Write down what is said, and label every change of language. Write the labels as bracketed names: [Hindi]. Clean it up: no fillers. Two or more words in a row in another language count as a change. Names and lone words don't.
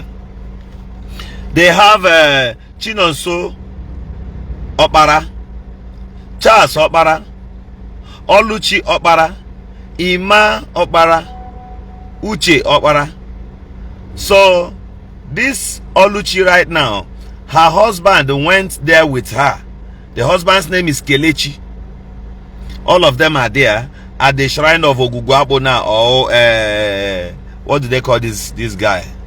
[English] They have Chinonso Opara, Charles Opara, Oluchi Opara, Ima Opara, Uche Opara. So this Oluchi right now, her husband went there with her. The husband's name is Kelechi. All of them are there at the shrine of Ogugwabo now, or what do they call this guy?